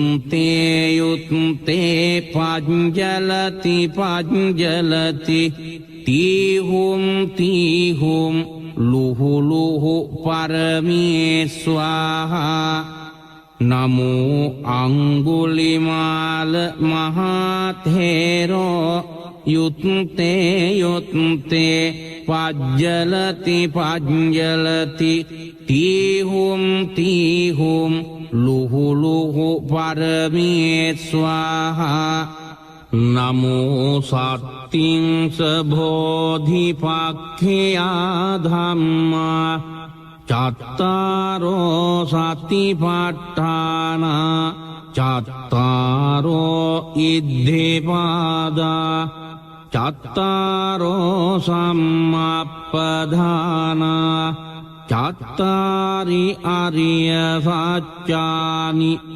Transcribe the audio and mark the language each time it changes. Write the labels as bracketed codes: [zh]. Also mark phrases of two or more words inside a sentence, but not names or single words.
[pi] යුත්තේ යුත්තේ පජ්ජලති පජ්ජලති තීහුම් තීහුම් ලුහු ලුහු පරමේස්වාහා නමෝ අංගුලිමාල මහතේරෝ යුත්තේ යුත්තේ පජ්ජලති පජ්ජලති තීහුම් තීහුම් ලුහු ලුහු පරමේස්වාහා නමෝ සත්තිංස බෝධිපක්ඛයා ධම්මා චත්තාරෝ සතිපට්ඨාන චත්තාරෝ ඉද්ධිපාදා චත්තාරෝ සම්මප්පදාන චත්තාරි අරිය සත්‍යානි